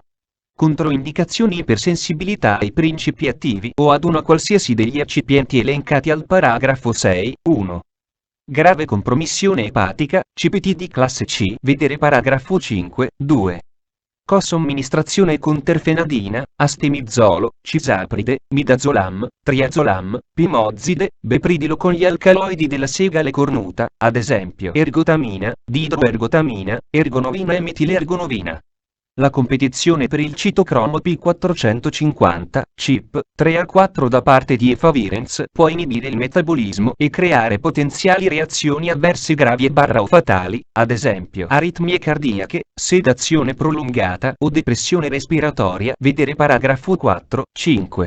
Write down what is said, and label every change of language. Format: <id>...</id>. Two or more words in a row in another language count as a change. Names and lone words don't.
<it>Controindicazioni: ipersensibilità ai principi attivi o ad una qualsiasi degli eccipienti elencati al paragrafo 6.1. Grave compromissione epatica, CPT di classe C, vedere paragrafo 5.2. Co-somministrazione con terfenadina, astemizolo, cisapride, midazolam, triazolam, pimozide, bepridilo con gli alcaloidi della segale cornuta, ad esempio ergotamina, didroergotamina, ergonovina e metilergonovina. La competizione per il citocromo P450, CYP, 3A4 da parte di efavirenz può inibire il metabolismo e creare potenziali reazioni avverse gravi o fatali, ad esempio aritmie cardiache, sedazione prolungata o depressione respiratoria, vedere paragrafo 4.5.</it>